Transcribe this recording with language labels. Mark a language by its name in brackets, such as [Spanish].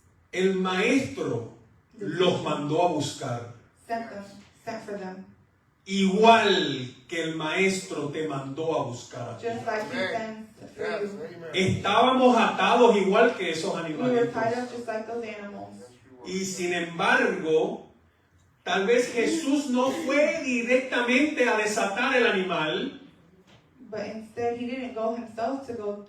[Spanish] El maestro los mandó a buscar, [English] Sent for them, [Spanish] igual que el maestro te mandó a buscar a ti. [English] just like he sent for you. [Spanish] Estábamos atados igual que esos [English] We were tied [Spanish] animalitos. [English] up just like those animals. [Spanish] Y sin embargo, tal vez Jesús no fue directamente a desatar el animal. [English] But instead, he didn't go himself to go